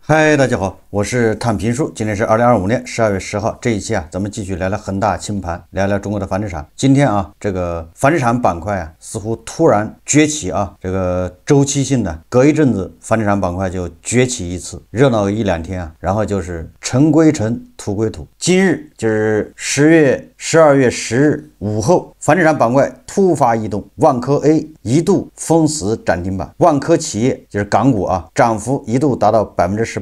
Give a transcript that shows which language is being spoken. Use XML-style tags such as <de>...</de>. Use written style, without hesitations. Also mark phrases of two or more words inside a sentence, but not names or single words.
<zh>嗨，大家好，我是探评书。今天是2025年12月10号。這一期啊，咱們繼續聊聊恒大清盤，聊聊中國的房地產。今天啊，這個房地產板塊啊，似乎突然崛起啊，這個周期性的，隔一陣子房地產板塊就崛起一次，熱鬧個一兩天啊，然後就是塵歸塵，土歸土。今日就是12月10日午後，房地產板塊突發異動，萬科 A 一度封死漲停板，萬科企業就是港股啊，漲幅一度達到18%。</zh>